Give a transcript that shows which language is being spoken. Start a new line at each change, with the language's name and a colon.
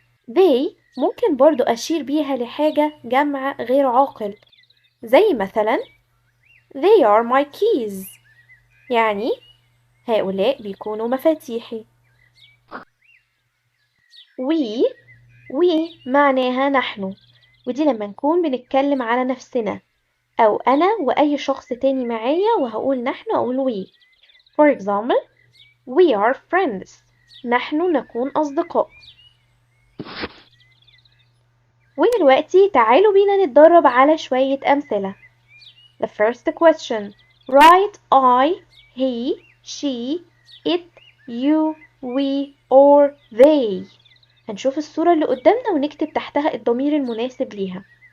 Arabic: they ممكن برضو أشير بيها لحاجة جمع غير عاقل، زي مثلا
English: they are my keys
Arabic: يعني هؤلاء بيكونوا مفاتيحي. we معناها نحن، ودي لما نكون بنتكلم على نفسنا أو أنا وأي شخص تاني معايا وهقول نحن أقول we.
English: For example, we are friends
Arabic: نحن نكون أصدقاء. ودلوقتي تعالوا بينا نتدرب على شوية أمثلة.
English: The first question, write I, he, she, it, you, we or they.
Arabic: هنشوف الصورة اللي قدامنا ونكتب تحتها الضمير المناسب ليها.